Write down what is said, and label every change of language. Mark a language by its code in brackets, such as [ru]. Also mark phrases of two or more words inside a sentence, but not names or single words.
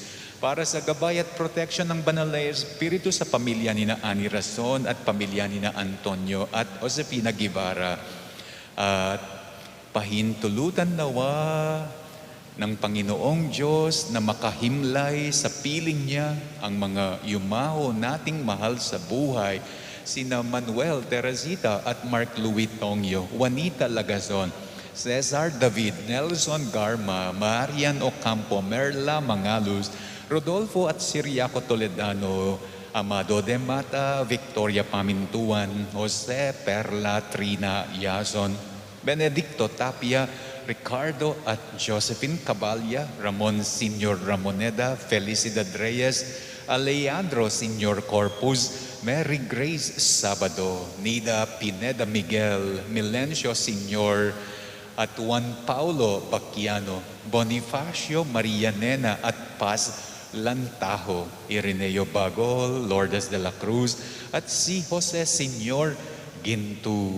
[tl] Para sa gabay at protection ng Banal na Espiritu sa pamilya ni Ani Rason at pamilya ni Antonio at Josefina Guevara. At pahintulutan nawa ng Panginoong Diyos na makahimlay sa piling niya ang mga yumaho nating mahal sa buhay, sina Manuel Teresita at Mark Louis Tongyo, Juanita Lagazon, Cesar David, Nelson Garma, Marian Ocampo, Merla Mangalus, Rodolfo at Siriaco Toledano, Amado de Mata, Victoria Pamintuan, Jose Perla Trina Yazon, Benedicto Tapia, Ricardo at Josephine Cabalya, Ramon Senior Ramoneda, Felicidad Reyes, Alejandro Senior Corpus, Mary Grace Sabado, Nida Pineda Miguel, Milencio Senior, at Juan Paulo Bacchiano, Bonifacio Maria Nena at Paz Lantajo, Ireneo Bagol, Lourdes de la Cruz, at si Jose Senior Gintu.